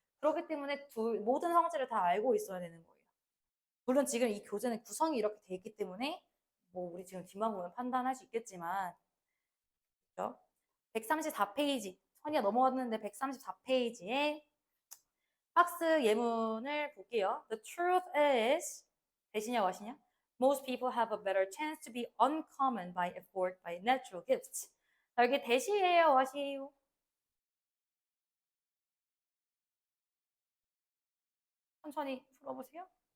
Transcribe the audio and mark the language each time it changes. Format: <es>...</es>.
<ko>그렇기 때문에 모든 성질을 다 알고 있어야 되는 거예요. 물론 지금 이 교재는 구성이 이렇게 돼 있기 때문에 뭐 우리 지금 뒷만 보면 판단할 수 있겠지만 그렇죠? 134페이지 선이가 넘어갔는데 134페이지에 박스 예문을 볼게요.</ko> <en>The truth is</en> <ko>대신이냐</ko> <en>what이냐? Most people have a better chance to be uncommon by effort by natural gifts.</en> <ko>자, 여기 대시예요, what이에요? 천천히 풀어보세요.</ko>